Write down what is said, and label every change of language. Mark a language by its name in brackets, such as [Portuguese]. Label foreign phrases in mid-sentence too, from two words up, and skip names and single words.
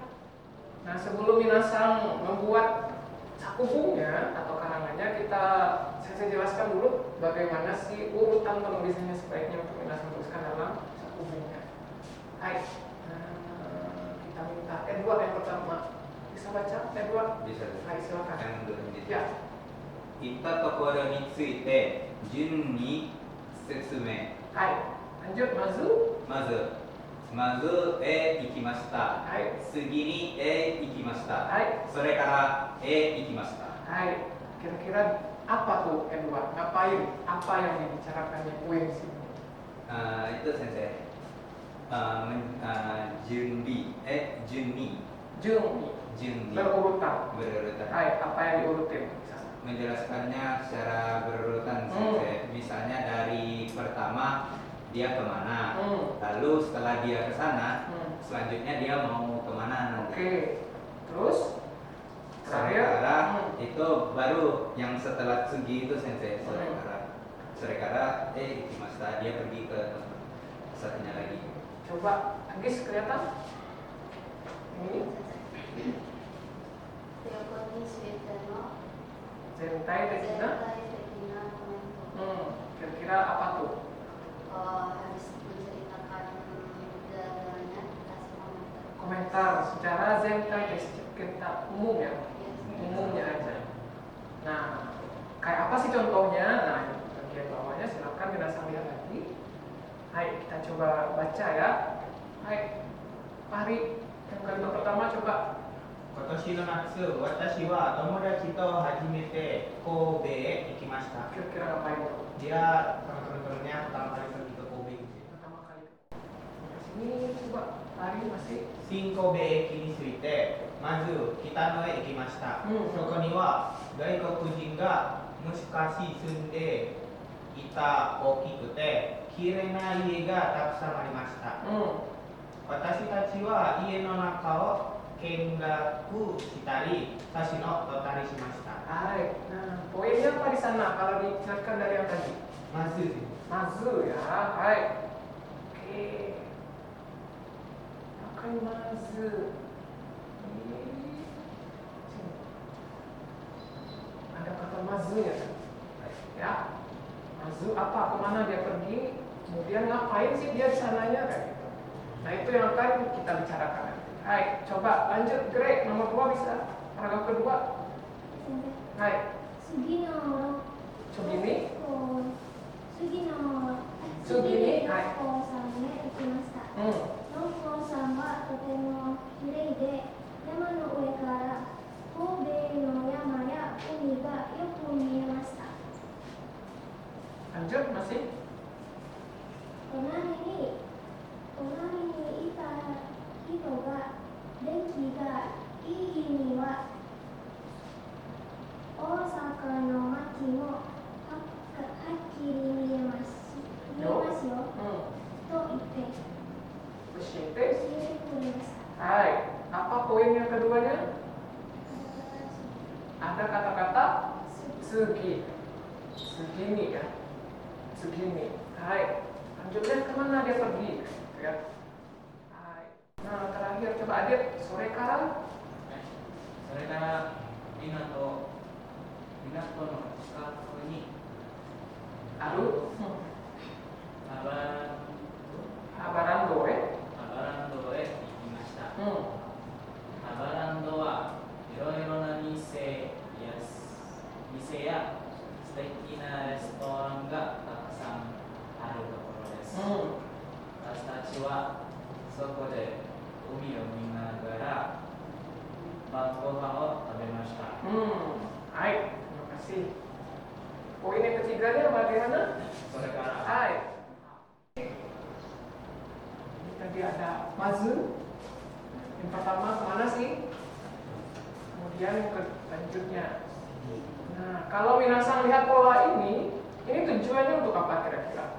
[Indonesian] Nah, sebelum Minasang membuat sakubungnya atau karangannya, saya jelaskan dulu bagaimana sih urutan penulisannya sebaiknya untuk Minasang tuliskan dalam sakubungnya. Kita minta Edward yang pertama. Bisa baca Edward? Bisa. Silakan. Ya. [Japanese] 言ったところについて順に説明。 [Indonesian] lanjut. [Japanese] まず A 行きました。次に A 行きました。それから A 行きました。 [Indonesian] Kira-kira apa tuh Edward? Ngapain? Apa yang dibicarakan di poin sini? Itu sensei. Junni. Berurutan. Apa yang diurutin? Menjelaskannya secara berurutan sensei. Misalnya dari pertama dia kemana, lalu setelah dia ke sana, selanjutnya dia mau kemana nanti. Oke. Terus Sorekara itu baru yang setelah Tsugi itu sensei. [Japanese] それから行きました, [Indonesian] dia pergi ke satunya lagi. Coba Agis kelihatan? Ini [Japanese] 全体できな. [Indonesian] Kira-kira apa tuh? Harus menceritakan perjalanannya, kasih komentar secara zentai kita umum ya, umumnya aja. Nah, kayak apa sih contohnya? Nah, bagian bawahnya silakan Minasang lihat lagi. Hai, kita coba baca ya. Hai, Pari, yang kalimat pertama coba. [Japanese] 今年の夏、私は友達と初めて神戸へ行きました。 Kira-kira ngapain tuh? Dia sama teman-temannya pertama kali pergi ke Kobe. Pertama kali. Di sini coba Pari masih. 新神戸駅に着いて、まず北野へ行きました。そこには外国人が昔住んでいた大きくて綺麗な家がたくさんありました。私たちは家の中を見学したり、写真を撮ったりしました。 [Indonesian] Hai, nah poinnya apa di sana? Kalau dijelaskan dari yang tadi. Mazu ya, hai. Oke. Makan mazu. Ini. Sini. Ada kata mazunya kan? Ya. Mazu apa? Kemana dia pergi? Kemudian ngapain sih dia di sananya kayak gitu. Nah itu yang akan kita bicarakan nanti. Hai, coba lanjut Greg, nomor 2 bisa. Paragraf kedua. Hai. [Japanese] 次の Sugini. 次の次に六甲山へ行きました。六甲山はとても綺麗で、山の上から神戸の山や海がよく見えました。 [Indonesian] Lanjut masih. [Japanese] 隣にいた人が電気がいい日には大阪の街もはっきり見えますよ、と言って教えてくれました。 [Indonesian] Hai, apa poin yang keduanya? Ada kata-kata segi, segini ya, segini. Hai, lanjutnya kemana dia pergi? Ya. Hai. Nah terakhir coba Adit, [Japanese] それから. それから港の近くに [Indonesian] Aduh. [Japanese] ハバ Habarando ランドへ行きました。ハバランドはいろいろな店や素敵なレストランがたくさんあるところです。私たちはそこで海を見ながら晩ご飯を食べました。 [Indonesian] Hai, terima kasih. Poin yang ketiganya bagaimana? [Japanese] それから [Indonesian] Hai. Ini tadi ada mazu. Yang pertama kemana sih? Kemudian yang selanjutnya. Nah, kalau minasan lihat pola ini tujuannya untuk apa kira-kira?